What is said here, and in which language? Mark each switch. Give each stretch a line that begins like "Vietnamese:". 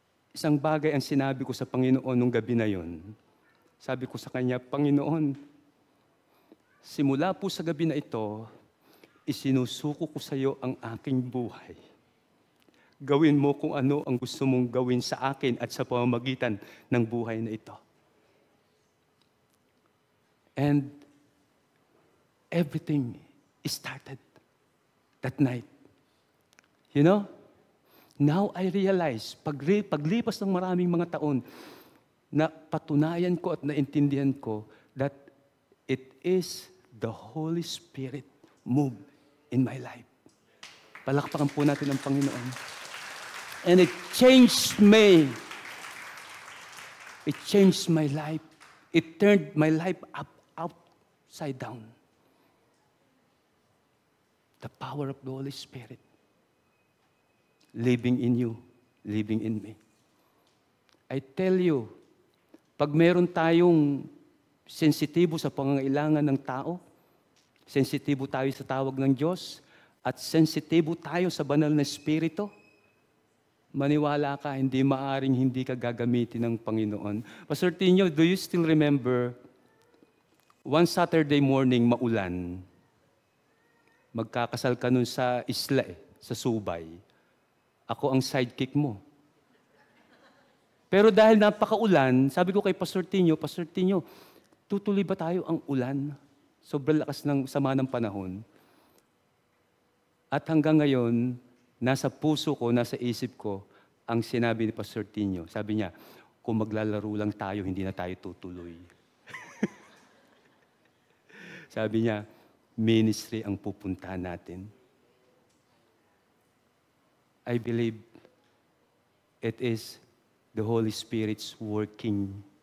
Filipino: Isang bagay ang sinabi ko sa Panginoon nung gabi na yon. Sabi ko sa Kanya, Panginoon, simula po sa gabi na ito, isinusuko ko sa iyo ang aking buhay. Gawin mo kung ano ang gusto mong gawin sa akin at sa pamamagitan ng buhay na ito.
English: And everything started that night. You know, now I realize,
Filipino: paglipas ng maraming mga taon, na patunayan ko at naintindihan ko
English: that it is the Holy Spirit move in my life.
Filipino: Palakpakan po natin ang Panginoon.
English: And it changed me. It changed my life. It turned my life upside down. The power of the Holy Spirit living in you, living in me. I tell you,
Filipino: pag meron tayong sensitibo sa pangangailangan ng tao, sensitibo tayo sa tawag ng Diyos, at sensitibo tayo sa banal na Espiritu, maniwala ka, hindi maaring hindi ka gagamitin ng Panginoon. Pastor Tino,
English: do you still remember, one Saturday morning,
Filipino: maulan, magkakasal ka nun sa isla sa Subay. Ako ang sidekick mo. Pero dahil napakaulan, sabi ko kay Pastor Tino, tutuloy ba tayo ang ulan? Sobrang lakas ng sama ng panahon. At hanggang ngayon, nasa puso ko, nasa isip ko, ang sinabi ni Pastor Tino. Sabi niya, kung maglalaro lang tayo, hindi na tayo tutuloy. Sabi niya, ministry ang pupuntahan natin.
English: I believe it is the Holy Spirit's working